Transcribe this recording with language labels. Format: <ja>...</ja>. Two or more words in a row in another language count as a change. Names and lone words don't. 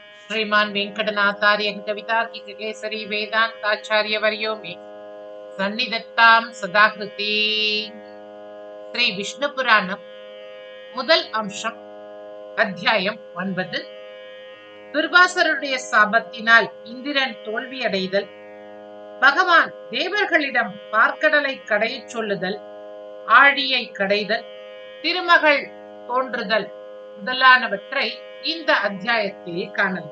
<sa>श्रीमान वेंकटनाथार्य कवितार्किक केसरी वेदांताचार्य वर्यो मे सन्निधत्तां सदाकृते.</sa> <ta>ஸ்ரீ விஷ்ணு புராணம் முதல் அம்சம். அத்தியாயம் 9. துர்வாசருடைய சாபத்தினால் இந்திரன் தோல்வியடைதல், பகவான் தேவர்களிடம் பார்க்கடலை கடையச் சொல்லுதல், ஆழியை கடைதல், திருமகள் தோன்றுதல் முதலானவற்றை இந்த அத்தியாயத்திலே காணலாம்.</ta>